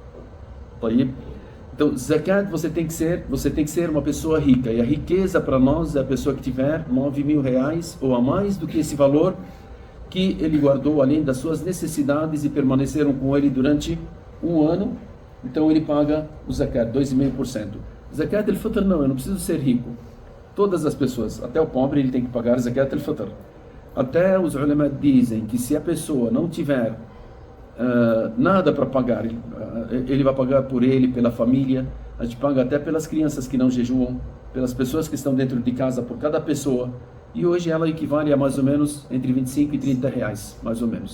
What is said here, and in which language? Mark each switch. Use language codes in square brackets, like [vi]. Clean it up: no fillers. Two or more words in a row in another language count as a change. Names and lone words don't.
[pt] Então, zakat você tem que ser uma pessoa rica, e a riqueza para nós é a pessoa que tiver 9 mil reais ou a mais do que esse valor que ele guardou além das suas necessidades e permaneceram com ele durante um ano. Então ele paga o zakat, 2,5%. [ar] Zakat al-fitr [pt] não, eu não preciso ser rico. Todas as pessoas, até o pobre, ele tem que pagar [ar] zakat al-fitr. [pt] Até os ulama dizem que se a pessoa não tiver nada para pagar, ele vai pagar por ele, pela família. A gente paga até pelas crianças que não jejuam, pelas pessoas que estão dentro de casa, por cada pessoa. E hoje ela equivale a mais ou menos entre 25 e 30 reais, mais ou menos.